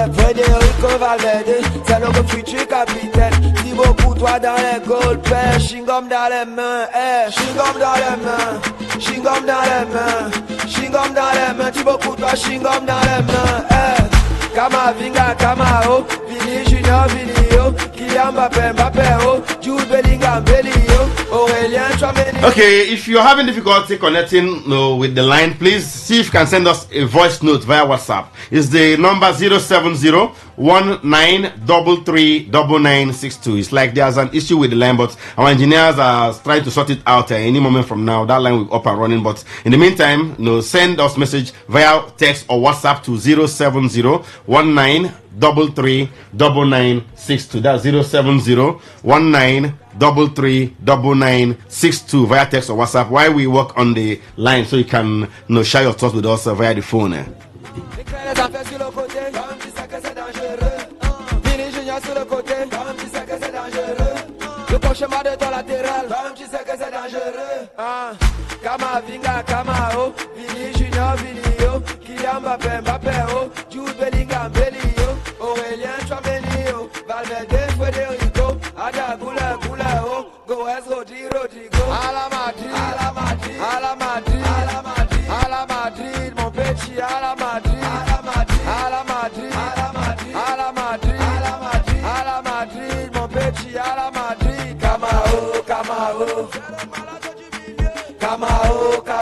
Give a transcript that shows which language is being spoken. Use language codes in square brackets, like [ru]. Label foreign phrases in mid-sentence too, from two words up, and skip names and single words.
[fr] Federico Valverde, c'est le futur capitaine. Thibaut Courtois dans les goals, père, chewing-gum dans les mains, chewing-gum dans les mains, chewing-gum dans les mains, chewing-gum dans les mains, Thibaut Courtois, chewing-gum dans les mains, Kamavinga, Kamao, Vini Junior, Vinio, Kylian Mbappé, Mbappé, Jude Bellingham, Bellio, Aurélien Tchouameni. [en] Okay, if you're having difficulty connecting with the line, please see if you can send us a voice note via WhatsApp. It's the number 070-1933-9962. It's like there's an issue with the line, but our engineers are trying to sort it out any moment from now. That line will be up and running. But in the meantime, send us message via text or WhatsApp to 070-1933-9962. That's 070-1933-9962 via text or WhatsApp while we work on the line, so you can share your thoughts with us via the phone. [fr] Le cauchemar de ton latéral, tu sais que c'est dangereux. Kamavinga, Kamao, Vini Junior, Vinio, Kylian Mbappé, Mbappé, Jude Bellingham, Bellio, Aurélien Tchouameni, Valverde, Federico, Ada Goula, Goes, Rodrigo, à la Madrid, mon petit, à la Madrid, mon petit, à la Madrid, Kamao, Kamao, Kamao,